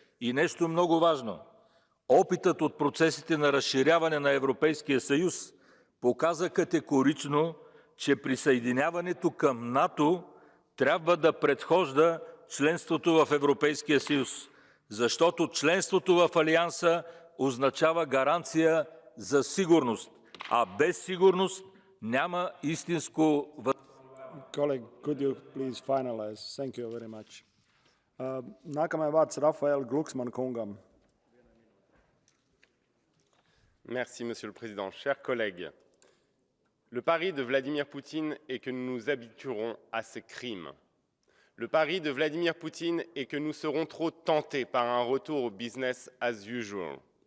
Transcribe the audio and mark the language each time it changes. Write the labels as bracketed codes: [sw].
[bg] И нещо много важно. Опитът от процесите на разширяване на Европейския съюз показа категорично, че присъединяването към НАТО трябва да предхожда членството в Европейския съюз, защото членството в Алианса означава гаранция за сигурност, а без сигурност няма истинско [en] Colleague, could you please finalize? Thank you very much. [lv] Nākamajam vārds Rafael Glucksmann kungam. [fr] Merci, Monsieur le Président. Chers collègues, le pari de Vladimir Poutine est que nous nous habituerons à ces crimes. Le pari de Vladimir Poutine est que nous serons trop tentés par un retour au [en] business as usual.